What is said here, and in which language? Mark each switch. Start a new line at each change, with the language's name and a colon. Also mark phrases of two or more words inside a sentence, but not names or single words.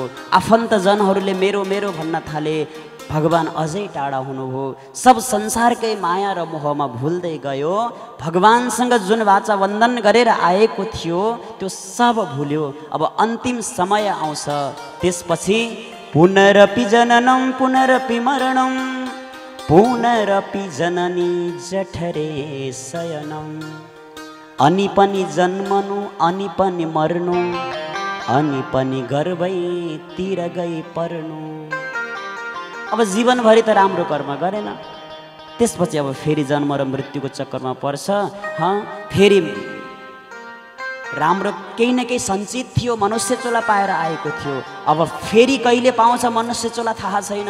Nepali: आफन्तजनहरूले मेरो मेरो भन्न थाले, भगवान अझै टाढा हुनुभयो। सब संसारकै माया र मोहमा भुल्दै गयो। भगवानसँग जुन वाचा वन्दन गरेर आएको थियो त्यो सब भुल्यो। अब अन्तिम समय आउँछ, त्यसपछि
Sanskrit: पुनरपि जननं पुनरपि मरणं पुनरपि जननी जठरे शयनं।
Nepali: अनि पनि जन्मनु अनि पनि मर्नु, अनि पनि गर्वैतिर गई पर्नु। अब जीवनभरि त राम्रो कर्म गरेन, त्यसपछि अब फेरि जन्म र मृत्युको चक्करमा पर्छ। फेरि राम्रो केही न केही सञ्चित थियो, मनुष्य चोला पाएर आएको थियो, अब फेरि कहिले पाउँछ मनुष्य चोला थाहा छैन।